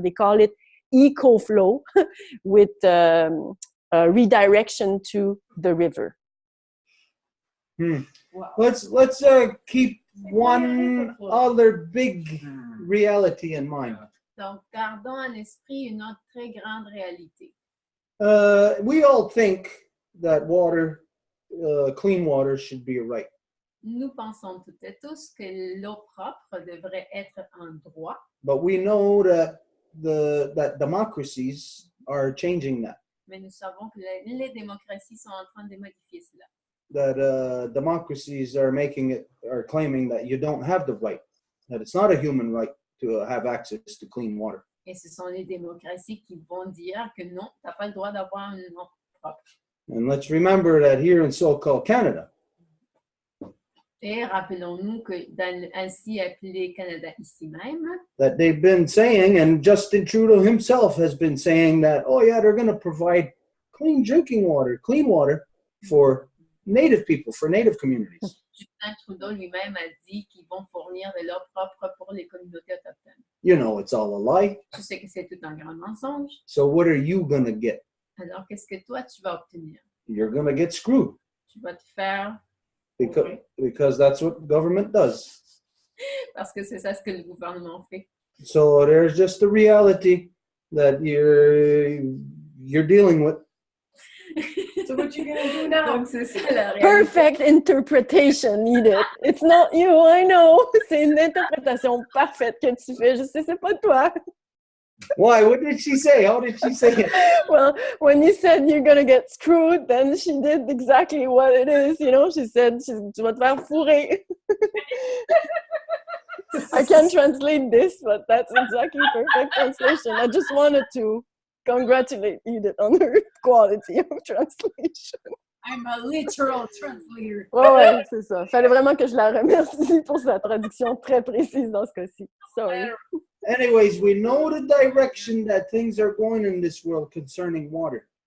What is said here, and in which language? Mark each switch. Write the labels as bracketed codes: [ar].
[en] They call it EcoFlow with redirection to the river. Wow. Let's keep one other big reality in mind. [fr] Donc, gardons en esprit une autre très grande réalité. [en] We all think that water, clean water, should be a right. [fr] Nous pensons toutes et tous que l'eau propre devrait être un droit. [en] But we know that that democracies are changing that. [fr] Mais nous savons que les démocraties sont en train de modifier cela. [en] That democracies are claiming that you don't have the right, that it's not a human right to have access to clean water. [fr] Et ce sont les démocraties qui vont dire que non, tu n'as pas le droit d'avoir une eau propre. [en] And let's remember that here in so-called Canada, [fr] Et rappelons-nous que dans ainsi appelé Canada ici même, [en] that they've been saying, and Justin Trudeau himself has been saying that, oh yeah, they're going to provide clean drinking water, clean water for Native people, for Native communities. [fr] Justin Trudeau lui-même a dit qu'ils vont fournir de l'eau propre pour les communautés autochtones. [en] You know, it's all a lie. [fr] Tu sais que c'est tout un grand mensonge. [en] So what are you going to get? [fr] Alors, qu'est-ce que toi, tu vas obtenir? [en] You're going to get screwed. [fr] Tu vas te faire... [en] Because that's what government does. [fr] Parce que c'est ça ce que le gouvernement fait. [en] So there's just the reality that you're dealing with. So what you gonna do now? [fr] Donc, c'est ça la réalité. [en] Perfect interpretation needed. It's not you, I know. [fr] C'est une interprétation parfaite que tu fais. Je sais, c'est pas toi. [en] Why? What did she say? How did she say it? Well, when you said you're gonna get screwed, then she did exactly what it is. You know, she said, [fr] tu vas te faire fourrer. [en] I can't translate this, but that's exactly perfect translation. I just wanted to congratulate Edith on her quality of translation. I'm a literal translator. [fr] Ouais, c'est ça. Fallait vraiment que je la remercie pour sa traduction très précise dans ce cas-ci. [en] Sorry. Anyways, we know the direction that things are going in this world concerning water.